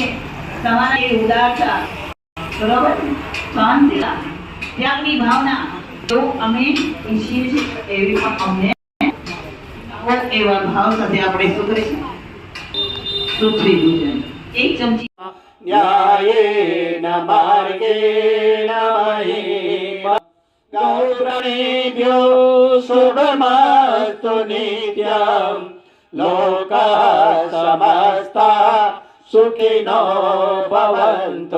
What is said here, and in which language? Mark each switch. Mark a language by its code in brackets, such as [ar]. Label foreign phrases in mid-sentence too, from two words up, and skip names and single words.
[gu] તમારા એ ઉદારતા, બરોબર, સહનશીલતા, ત્યાગની ભાવના તો અમે ઈચ્છીએ છીએ. એવી પણ અમને એવા ભાવ સાથે આપણે શું કરીશું? પૃથ્વી પૂજન. 1 ચમચી [sa] न्यायेन मार्गेण महीम गौप्रणेभ्यो शुभमस्तु नित्यम् लोकाः समस्ताः सुखिनो भवन्तु